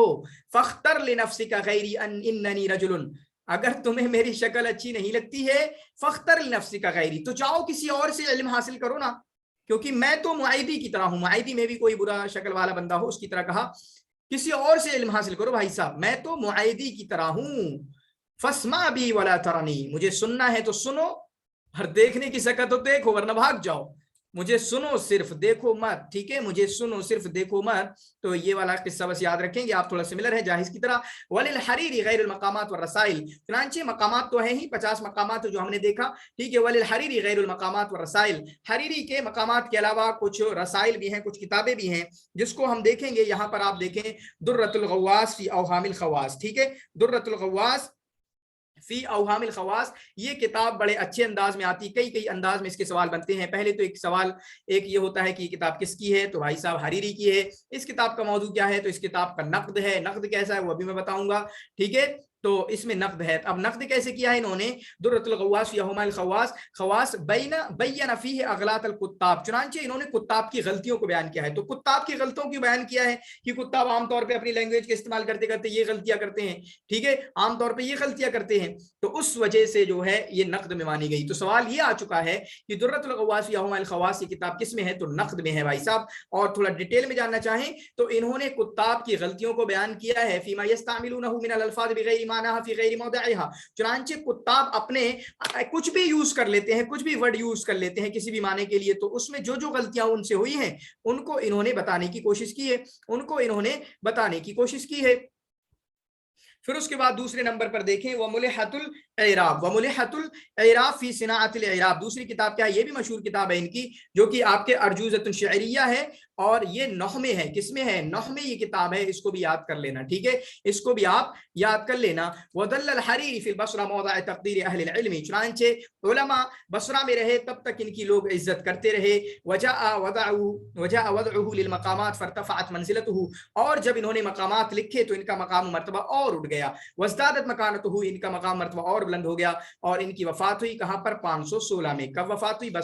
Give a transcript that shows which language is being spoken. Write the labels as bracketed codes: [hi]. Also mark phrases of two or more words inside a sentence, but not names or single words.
[ar] فاختر لنفسك غيري إنني رجل, [hi] अगर तुम्हें मेरी शक्ल अच्छी नहीं लगती है, [ar] فاختر لنفسك غيري, [hi] तो जाओ किसी और से इल्म हासिल करो ना, क्योंकि मैं तो मुआइदी की तरह हूं, मुआइदी में भी कोई बुरा शक्ल वाला बंदा हो उसकी तरह कहा, किसी और से इल्म हासिल करो भाई साहब, मैं तो मुआइदी की तरह हूं। [ar] فاسمع بي ولا ترني, [hi] मुझे सुनना है तो सुनो, हर देखने की शकल तो देखो वरना भाग जाओ, मुझे सुनो सिर्फ देखो मत, ठीक है, मुझे सुनो सिर्फ देखो मत। तो ये वाला किस्सा बस याद रखेंगे आप, थोड़ा सिमिलर है जाहिज की तरह। [ar] وللحريري غير المقامات ورسائل, [hi] चुनांचे मकामात तो है ही 50 मकामात जो हमने देखा, ठीक है। [ar] وللحريري غير المقامات ورسائل, [hi] हरीरी के मकामात के अलावा कुछ रसाइल भी हैं, कुछ किताबें भी हैं जिसको हम देखेंगे। यहाँ पर आप देखें [ar] درة الغواص في أوهام الخواص, [hi] ठीक है, [ar] درة الغواص في أوهام الخواص, [hi] ये किताब बड़े अच्छे अंदाज में आती, कई अंदाज में इसके सवाल बनते हैं। पहले तो एक सवाल एक ये होता है कि ये किताब किसकी है, तो भाई साहब हरीरी की है। इस किताब का मौजू क्या है, तो इस किताब का नक्द है, नक्द कैसा है वो अभी मैं बताऊंगा, ठीक है। तो इसमें नक्द है, अब नक्द कैसे किया है इन्होंने, [ar] درة الغواص في أوهام الخواص الخواص بين فيه أغلاط الكتاب, [hi] चुनांचे इन्होंने कुत्ताब की गलतियों को बयान किया है। तो कुत्ताब की गलतियों की बयान किया है कि कुत्ताब आमतौर पर अपनी लैंग्वेज के इस्तेमाल करते करते ये गलतियां करते हैं, ठीक है, आमतौर पर ये गलतियां करते हैं, तो उस वजह से जो है ये नक्द में मानी गई। तो सवाल ये आ चुका है कि [ar] درة الغواص في أوهام الخواص, [hi] ये किताब किस में है, तो नक्द में है भाई साहब। और थोड़ा डिटेल में जानना चाहें तो इन्होंने कुत्ताब की गलतियों को बयान किया है, [ar] فيما يستعملونه من الألفاظ بغير معناها في غير موضعها, [hi] चुनांचे कुत्ताब अपने कुछ भी यूज कर लेते हैं, कुछ भी वर्ड यूज कर लेते हैं किसी भी माने के लिए, तो उसमें जो जो गलतियां उनसे हुई हैं उनको इन्होंने बताने की कोशिश की है, फिर उसके बाद दूसरे नंबर पर देखें, वह [ar] ملحة الإعراب وملحة الإعراب في صناعة الإعراب. [hi] दूसरी किताब क्या है, ये भी मशहूर किताब है इनकी, जो कि आपके [ar] أرجوزة شعرية [hi] है, और ये नहव में है। किसमें है? नहव में ये किताब है, इसको भी याद कर लेना, ठीक है, इसको भी आप याद कर लेना। [ar] وظل الحريري في البصرة موضع تقدير أهل العلم, [hi] चुनांचे उलमा बसरा में रहे तब तक इनकी लोग इज्जत करते रहे। [ar] وضع وضعه للمقامات فارتفعت منزلته, [hi] और जब इन्होंने मकामात लिखे तो इनका मकाम मर्तबा और उठ गया। [ar] وازدادت مكانته, [hi] इनका मकाम मर्तबा और बुलंद हो गया। और इनकी वफात हुई कहाँ पर? 516 में। कब वफात हुई?